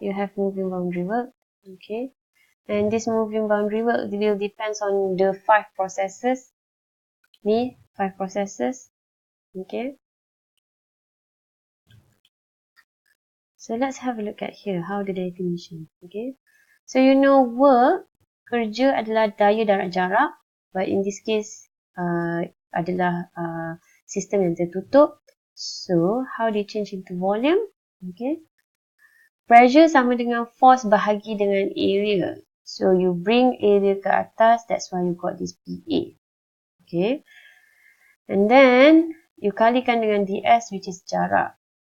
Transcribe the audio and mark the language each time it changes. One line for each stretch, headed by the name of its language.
English: You have moving boundary work, okay, and this moving boundary work will depends on the 5 processes. Ni 5 processes, okay. So let's have a look at here, how the definition, okay. So you know work,
Malay: kerja adalah daya darat jarak,
English: but in this case
Malay: adalah sistem yang tertutup.
English: So how they change into volume, okay. Pressure
Malay: sama dengan force bahagi dengan area.
English: So you bring area
Malay: ke atas,
English: that's why you got this PA, okay. And then you
Malay: kalikan dengan
English: ds, which is jarak.